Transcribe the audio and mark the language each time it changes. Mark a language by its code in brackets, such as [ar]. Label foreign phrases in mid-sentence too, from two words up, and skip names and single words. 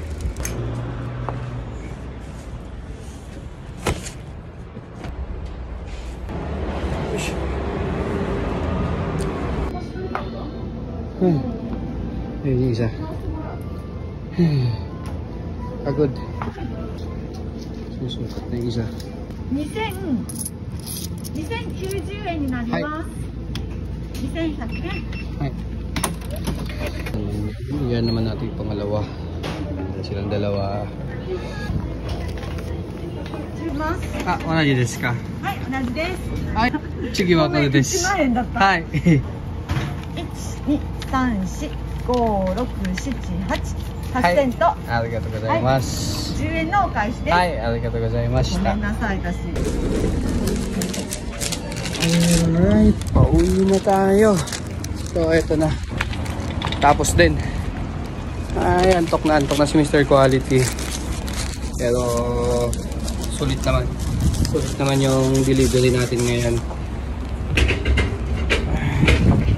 [tl] Ayun yung isa. Pagod. Susukat na yung isa. [ja] 2090 円になります。2100円。 [tl] はい。Yan naman natin yung pangalawa. Silang dalawa. [ja] Ah, 同じですか? はい、同じです。はい、次はこれです。 1万円だった。はい。 1,2,3,4,5,6,7,8 セント。ありがとうございます。 10円のお返しです。はい、ありがとうございました。ごめんなさい、私。 [tl] Alright, pauwi na tayo. So, eto na. Tapos din. Ay, antok na si Mr. Quality. Pero sulit naman. Sulit naman yung delivery natin ngayon.